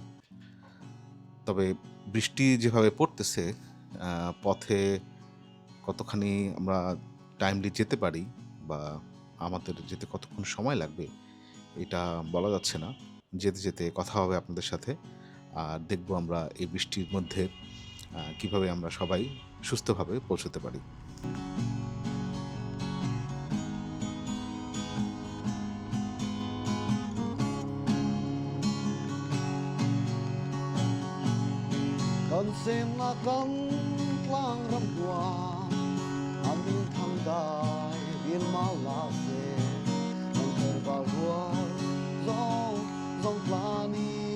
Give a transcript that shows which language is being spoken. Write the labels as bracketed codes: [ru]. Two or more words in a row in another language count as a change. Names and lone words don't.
[bn] তবে বৃষ্টি যেভাবে পড়তেছে, পথে কতখানি আমরা টাইমলি যেতে পারি বা আমাদের যেতে কতক্ষণ সময় লাগবে এটা বলা যাচ্ছে না। যেতে যেতে কথা হবে আপনাদের সাথে। আর দেখব আমরা এই বৃষ্টির মধ্যে কিভাবে আমরা সবাই সুস্থভাবে পৌঁছতে পারি। [lus] Kansim na kan tlang ram tua amin tham dai in malase kan ter ba rua zong zong plani